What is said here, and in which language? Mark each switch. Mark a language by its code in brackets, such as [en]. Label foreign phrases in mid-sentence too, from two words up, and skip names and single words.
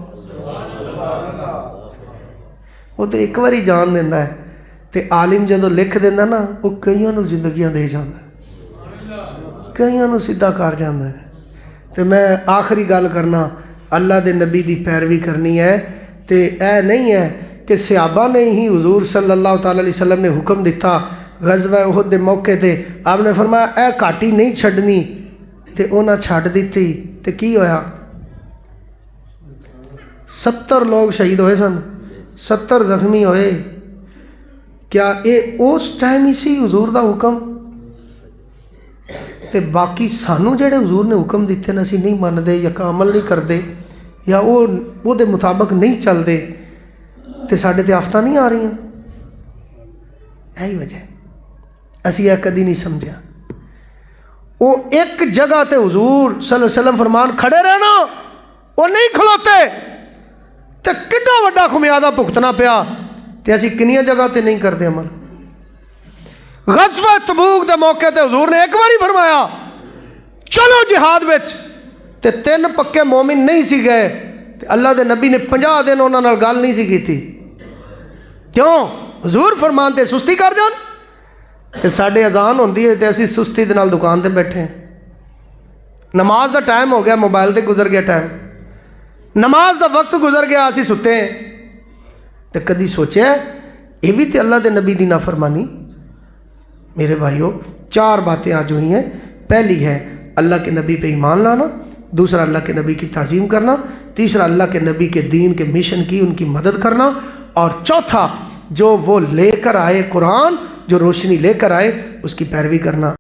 [pa] وہ تو ایک باری جان دینا ہے تے عالم جدو لکھ دینا نا وہ کئیوں نو زندگیاں دے جانا ہے, کئیوں نو سیدھا کر جانا ہے. تے میں آخری گل کرنا, اللہ دے نبی دی پیروی کرنی ہے تے اے نہیں ہے کہ صحابہ نے ہی حضور صلی اللہ تعالی علیہ وسلم نے حکم دیتا غزوہ احد دے موقع تے آپ نے فرمایا اے کاٹی نہیں چھڑنی تے انہاں چھڑ دیتی تے کی ہویا 70 لوگ شہید ہوئے سن, 70 زخمی ہوئے. کیا اے اس ٹائم ہی سی حضور دا حکم تے باقی سانو جڑے حضور نے حکم دیتے نا اسی نہیں مندے یا عمل نہیں کردے یا وہ دے مطابق نہیں چل دے تے ساڈے تے آفتاں نہیں آ رہی ہیں. یہی وجہ اسی یہ کدی نہیں سمجھا. وہ ایک جگہ تے حضور صلی اللہ علیہ وسلم فرمان کھڑے رہنا, وہ نہیں کھلوتے تے کڈا وڈا خمیازہ بھگتنا پیا تے اسی کنیاں جگہ تے نہیں کرتے عمل. غزوہ تبوک دے موقع تے حضور نے ایک باری فرمایا چلو جہاد وچ تے 3 پکے مومن نہیں سی گئے تے اللہ دے نبی نے 50 دن انہاں نال گل نہیں سی کیتی. کیوں؟ حضور فرمان تے سستی کر جان تے ساڈے اذان ہوندی ہے تے اسی سستی دے نال دکان تے بیٹھے ہیں. نماز دا ٹائم ہو گیا, موبائل تے گزر گیا ٹائم, نماز دا وقت گزر گیا, اسی ستے ہیں. تے کدی سوچیا یہ بھی تے اللہ دے نبی دی نافرمانی. [ur] میرے بھائیو 4 باتیں آج ہوئی ہیں. پہلی ہے اللہ کے نبی پہ ایمان لانا, دوسرا اللہ کے نبی کی تعظیم کرنا, تیسرا اللہ کے نبی کے دین کے مشن کی ان کی مدد کرنا, اور چوتھا جو وہ لے کر آئے قرآن, جو روشنی لے کر آئے اس کی پیروی کرنا.